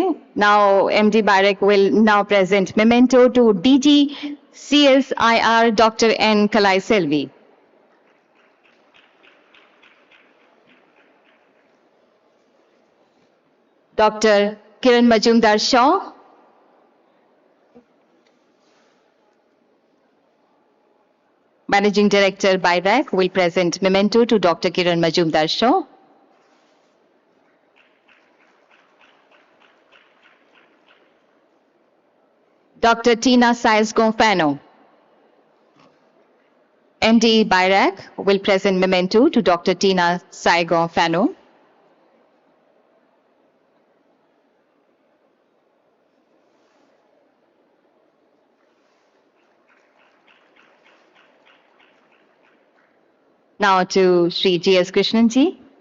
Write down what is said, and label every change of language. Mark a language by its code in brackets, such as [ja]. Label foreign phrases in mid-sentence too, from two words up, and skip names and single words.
[en] Now MD BIRAC will now present memento to DG CSIR Dr. N. Kalai Selvi. Dr. Kiran Majumdar Shaw. Managing Director BIRAC will present memento to Dr. Kiran Majumdar Shaw. Dr. Tina Saez-Gonfano. MD BIRAC will present memento to Dr. Tina Saez-Gonfano. Now to Sri G.S. Krishnan ji.